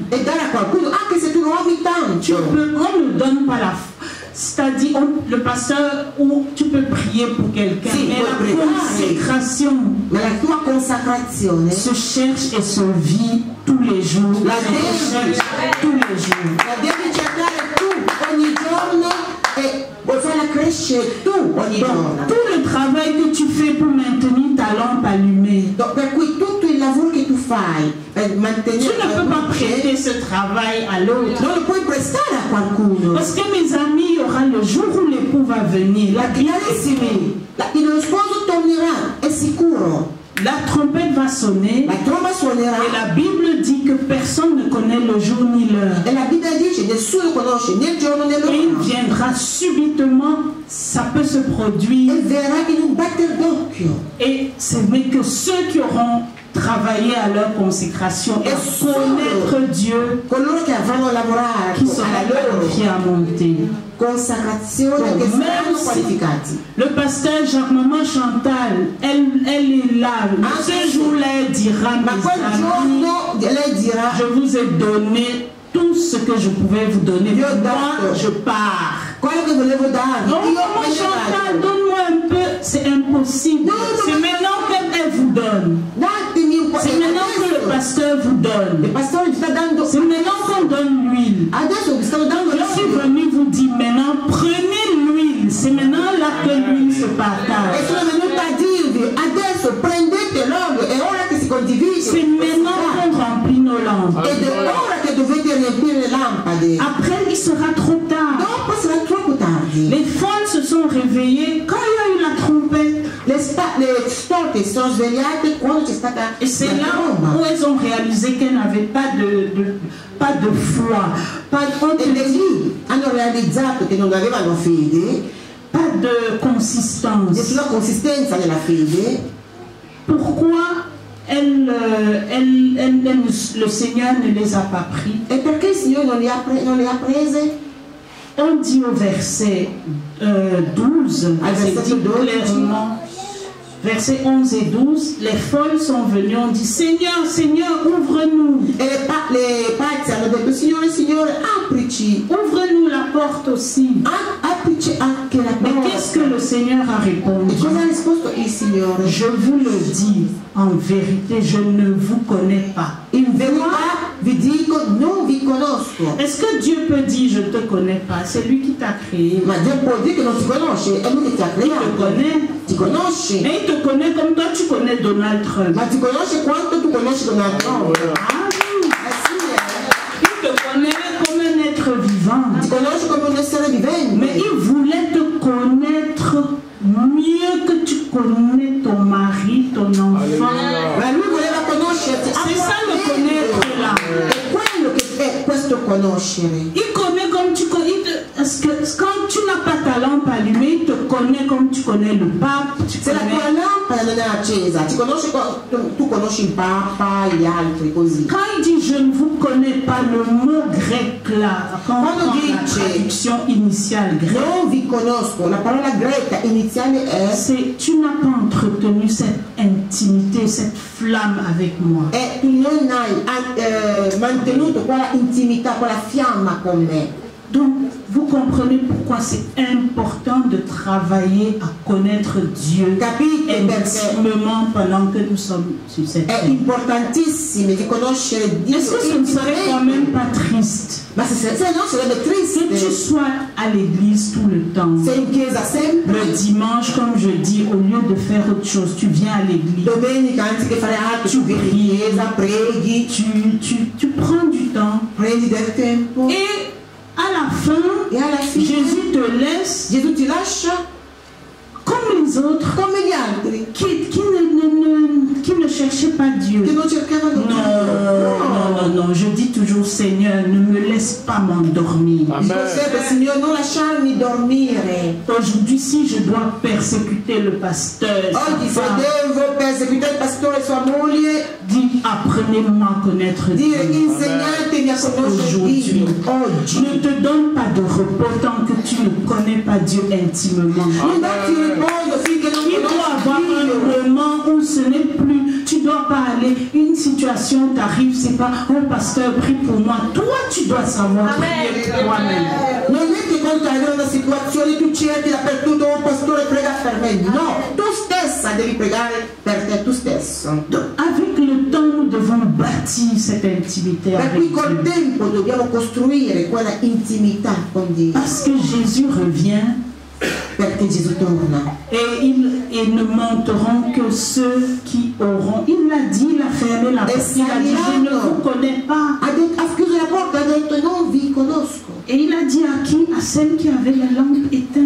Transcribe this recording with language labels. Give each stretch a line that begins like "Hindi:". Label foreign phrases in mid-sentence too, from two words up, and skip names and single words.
Italian: e dare a qualcuno, anche se tu lo ami tanto.
French: on ne donne pas la foi. C'est-à-dire, le pasteur, ou tu peux prier pour quelqu'un, Si, mais
Italian: puoi la pregare.
French: consécration
Italian: Ma la tua consacrazione
French: se cherche et se vit tous les jours.
Italian: La Se devi-
French: cherche tous les jours.
Italian: la devi cercare tu ogni giorno e vuoi farla crescere tu ogni
French: Donc,
Italian: giorno.
French: tout le travail que tu fais pour maintenir ta lampe allumée,
Italian: Per cui tutto il lavoro che tu fai per
French: tu
Italian: mantenere
French: ne
Italian: la
French: peux pas prêter
Italian: luce
French: ce travail à l'autre.
Italian: non lo puoi prestare a qualcuno.
French: Parce que mes amis, il y aura le jour où l'époux va venir.
Italian: La Carissimi, lo sposo tornerà, è sicuro.
French: la trompette va sonner.
Italian: La tromba suonerà.
French: Et la Bible dit que personne ne connaît le jour ni l'heure.
Italian: E la Bibbia dice nessuno conosce né il giorno né
French: Et il
Italian: l'ora.
French: viendra subitement, ça peut se produire.
Italian: E verrà in un batter d'occhio.
French: Et ce n'est que ceux qui auront travaillé à leur consécration et à connaître Dieu
Italian: Coloro che avranno lavorato
French: qui seront
Italian: alla loro
French: qualifiés à monter.
Italian: consacrazione, che saranno qualificati.
French: Le pasteur Jacques-Maman Chantal, elle est là. Ce jour-là, elle dira,
Italian: Ma quel
French: mes amis,
Italian: giorno lei dirà:
French: je vous ai donné tout ce que je pouvais vous donner.
Italian: Io ho
French: Moi,
Italian: dato
French: je pars.
Italian: quello che volevo darvi.
French: Non,
Italian: Io
French: maman
Italian: me ne
French: Chantal,
Italian: vado.
French: donne-moi un peu. C'est impossible. Non, C'est maintenant qu'elle vous donne.
Italian: Datemi un po'.
French: C'est maintenant que le pasteur vous
Italian: Il
French: donne.
Italian: pastore vi sta dando.
French: C'est maintenant qu'on donne l'huile.
Italian: Adesso vi stanno dando
French: Je suis
Italian: l'olio.
French: venu vous dire maintenant, prenez l'huile. C'est maintenant là que l'huile se
Italian: E
French: partage.
Italian: sono venuta a dirvi: adesso prendete l'olio, è ora che si condivide.
French: C'est maintenant qu'on remplit nos lampes.
Italian: Ed è ora che dovete riempire le lampade.
French: Après, il sera trop tard.
Italian: Dopo sarà troppo tardi.
French: Les folles se sont réveillées quand il y a eu la trompette.
Italian: Le storte si sono svegliate quando c'è stata
French: Et c'est
Italian: la
French: là
Italian: tromba.
French: où elles ont réalisé qu'elles n'avaient pas de foi,
Italian: E lì hanno realizzato che non avevano fede,
French: pas de consistance.
Italian: nessuna consistenza nella fede.
French: Pourquoi le Seigneur ne les a pas pris?
Italian: E perché il Signore non le ha prese?
French: On dit au verset 12, c'est dit clairement, versets 11 et 12, les folles sont venues, on dit: Seigneur, Seigneur, ouvre-nous.
Italian: E le pazze hanno detto: Signore, Signore, aprici.
French: Ouvre-nous la porte aussi.
Italian: Aprici anche la
French: Mais
Italian: porta.
French: qu'est-ce que le Seigneur a répondu?
Italian: E cosa ha risposto il Signore?
French: Je vous le dis, en vérité, je ne vous connais pas.
Italian: In verità vi dico, non vi conosco.
French: Est-ce que Dieu peut dire: je ne te connais pas? C'est lui qui t'a créé.
Italian: Ma Dio può dire che non ti conosce, è lui che ti ha
French: Il te
Italian: creato.
French: connaît.
Italian: Ti conosce.
French: Et il te connaît comme toi, tu connais Donald Trump.
Italian: Ma ti conosce quanto tu conosci Donald Trump.
French: Ah oui.
Italian: Sì,
French: Il te connaît comme un être vivant.
Italian: ti conosce come un essere vivente.
French: Mais il voulait te connaître mieux que tu connais ton mari, ton enfant.
Italian: Ma lui voleva conoscerti.
French: C'est ça le connaître là.
Italian: È quello che è questo conoscere.
French: Il connaît comme tu connais. Parce que quand tu n'as pas ta lampe allumée, il te connaît comme tu connais le pape.
Italian: Se la tua lampada non è accesa, ti conosce, tu conosci il Papa, gli altri, così.
French: Quand il dit je ne vous connais pas, le mot grec là, quand
Italian: Quando
French: on prend la
Italian: dice
French: traduction initiale grecque,
Italian: non vi conosco, la parola greca iniziale è
French: c'est tu n'as pas entretenu cette intimité, cette flamme avec moi.
Italian: e tu non hai mantenuto quella intimità, quella fiamma con me.
French: Donc, vous comprenez pourquoi c'est important de travailler à connaître Dieu
Italian: Capite perché
French: intimement pendant que nous sommes sur cette
Italian: è
French: terre.
Italian: importantissimo di conoscere Dio
French: Est-ce que ce ne serait quand
Italian: intimamente.
French: même pas triste
Italian: Ma se no sarebbe
French: que tu
Italian: triste
French: sois à l'église tout le temps?
Italian: sei in chiesa sempre,
French: Le dimanche, comme je dis, au lieu de faire autre chose, tu viens à l'église.
Italian: domenica anziché fare altro tu vieni in chiesa, preghi,
French: Tu prends du temps.
Italian: prendi del tempo
French: Et à la fin,
Italian: e alla fine
French: Jésus te laisse
Italian: Gesù ti lascia
French: comme les autres
Italian: come gli altri
French: qui ne cherchaient pas Dieu.
Italian: che non cercavano Dio.
French: Non, je dis toujours: Seigneur, ne me laisse pas m'endormir.
Italian: Dico sempre: Signore, non lasciarmi dormire.
French: Aujourd'hui, si je dois persécuter le pasteur, sa
Italian: Oggi se
French: femme,
Italian: devo perseguitare il pastore e sua moglie,
French: dis: apprenez-moi à connaître
Italian: dire
French: Dieu.
Italian: insegnatemi a conoscere
French: Aujourd'hui,
Italian: Dio. Oggi
French: ne te donne pas de repos tant que tu ne connais pas Dieu intimement.
Italian: non darti riposo finché non
French: Il doit avoir
Italian: conosci Dio.
French: un moment où ce n'est plus, tu dois pas aller, une situation t'arrive, c'est pas: oh pasteur, prie pour moi. Toi, tu dois savoir prier pour toi-même.
Italian: Non è che quando arriva una situazione tu cerchi dappertutto: oh pastore, prega per me. No, tu stessa devi pregare per te, tu stesso.
French: Donc, avec le temps, nous devons bâtir cette intimité
Italian: Per
French: avec
Italian: cui col
French: Dieu.
Italian: tempo dobbiamo costruire quella intimità con Dio.
French: Parce que Jésus revient
Italian: Perché Gesù torna.
French: et ils ne monteront que ceux qui auront. Il l'a dit, il a fermé la porte. Il a dit: je ne vous connais pas.
Italian: Ha chiuso la porta, ha detto: non vi conosco.
French: Et il a dit à qui? À celle qui avait la lampe éteinte.